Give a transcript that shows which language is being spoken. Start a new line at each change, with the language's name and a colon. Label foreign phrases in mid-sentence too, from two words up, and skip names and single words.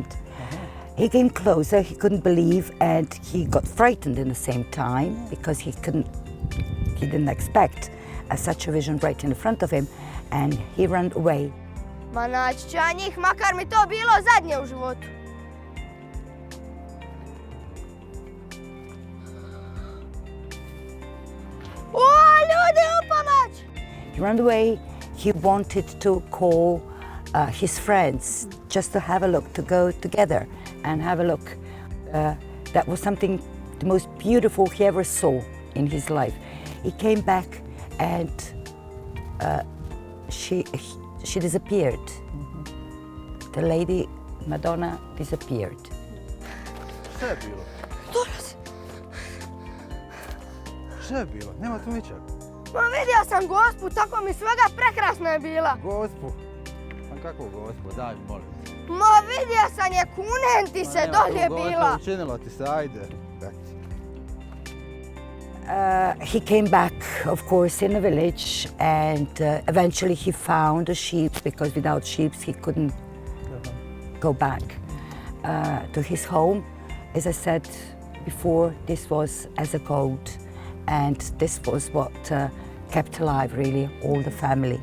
English: He came closer, he couldn't believe, and he got frightened in the same time because he didn't expect such a vision right in front of him, and he ran away.
Croatian: Ma naći ću ja njih, makar mi to bilo zadnje u životu. O, ljudi, u pomoć!
English: He ran away, he wanted to call his friends just to have a look, to go together and have a look. That was something, the most beautiful he ever saw in his life. He came back and she disappeared. The lady, Madonna, disappeared.
Croatian: Šta je bilo? Šta je bilo? Nema tu ničeg. Ma vidio sam gospu, tako mi svega prekrasna je bila. Gospu? Ma kako gospu? Daj, molim. Ma vidio sam je, kunem ti se, dolje bila. Učinilo ti se, ajde.
English: He came back, of course, in the village, and eventually he found a sheep, because without sheep he couldn't go back to his home. As I said before, this was as a goat, and this was what kept alive, really, all the family.